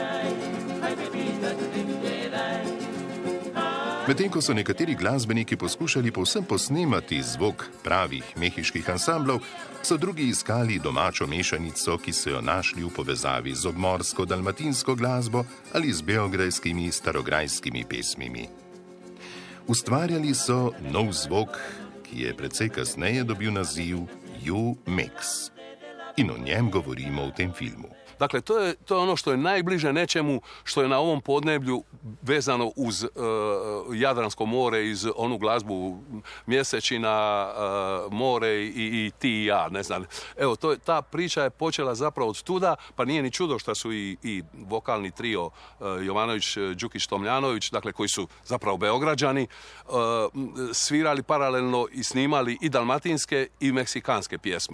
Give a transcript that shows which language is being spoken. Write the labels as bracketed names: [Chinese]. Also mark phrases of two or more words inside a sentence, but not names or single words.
[Slovenian] Medtem ko so nekateri glasbeniki poskušali povsem posnemati zvok pravih mehiških ansamblov, so drugi iskali domačo mešanico, ki so jo našli v povezavi z obmorsko-dalmatinsko glasbo ali z beograjskimi starograjskimi pesmimi. Ustvarjali so nov zvok, ki je precej kasneje dobil naziv U-Mix. In o njem govorimo v tem filmu. [Croatian] Dakle, to je ono što je najbliže nečemu što je na ovom podneblju vezano uz Jadransko more, iz onu glazbu Mjesečina, more i ti i ja, ne znam. Evo, ta priča je počela zapravo od tuda, pa nije ni čudo što su i vokalni trio Jovanović, Đukić, Tomljanović, dakle, koji su zapravo Beograđani, svirali paralelno i snimali i dalmatinske i meksikanske pjesme.